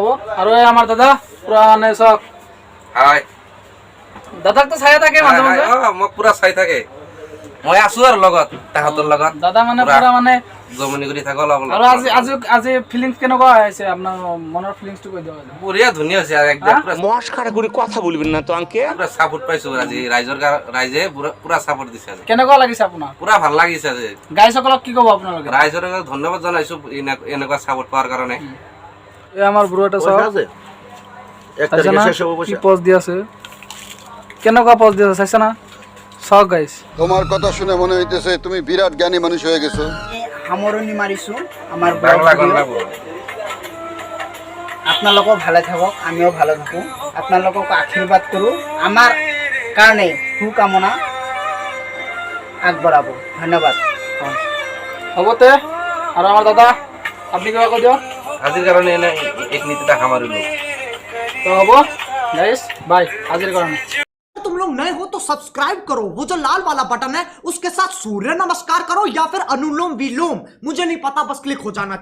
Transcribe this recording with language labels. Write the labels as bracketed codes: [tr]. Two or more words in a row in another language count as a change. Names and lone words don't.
[as] আৰু এই আমাৰ দাদা পুৰা মানে চাওক, দাদাকতো চাই থাকে মাজে মাজে। মই পুৰা চাই থাকে, মই আছো আৰু লগত তাহাঁতৰ লগত। দাদা মানে পুৰা মানে জমনি কৰি থাকো অলপ অলপ। আৰু আজি ফিলিংছ কেনেকুৱা আহিছে? আপোনাৰ মনৰ ফিলিংছটো কৈ দিয়ক। বঢ়িয়া ধুনীয়া হৈছে আৰু একদম পুৰা [bn] মস্কারা করে কথা বলবেন না তো আঙ্কে। [as] পুৰা সাপোর্ট পাইছো আজি ৰাইজে পুৰা সাপোর্ট দিছে আজি। কেনেকুৱা লাগিছে আপোনাৰ? পুৰা ভাল লাগিছে আজি। গাইসকলক কি ক'ব আপোনালোকে? ৰাইজৰ ধন্যবাদ জনাইছো এনেকুৱা সাপোর্ট পোৱাৰ কাৰণে। এই আমাৰ ব্ৰো এটা চাওক, কি পোজ দি আছে, কেনেকুৱা পোজ দি আছে চাইছা না? চাওক গাইছ, [bn] তোমার কথা শুনে মনে হইতেছে তুমি বিরাট জ্ঞানী মানুষ হয়ে গেছো। [as] সামৰণি মাৰিছোঁ আমাৰ ব্লগ ভিডিঅ'। আপোনালোকেও ভালে থাকক, আমিও ভালে থাকোঁ, আপোনালোকক আশীৰ্বাদ কৰোঁ, আমাৰ কাৰণে শুভকামনা আগবঢ়াব। ধন্যবাদ। হ'ব তে। আৰু আমাৰ দাদা আপুনি কিবা কৈ দিয়ক। আজিৰ কাৰণে এনে এক নীতিটা সামৰিলো। তো হ'ব গাইছ, বাই আজিৰ কাৰণে। [hi] तुम लोग नए हो तो सब्सक्राइब करो, वो जो लाल वाला बटन है उसके साथ सूर्य नमस्कार करो या फिर अनुलोम विलोम, मुझे नहीं पता, बस क्लिक हो जाना चाहिए।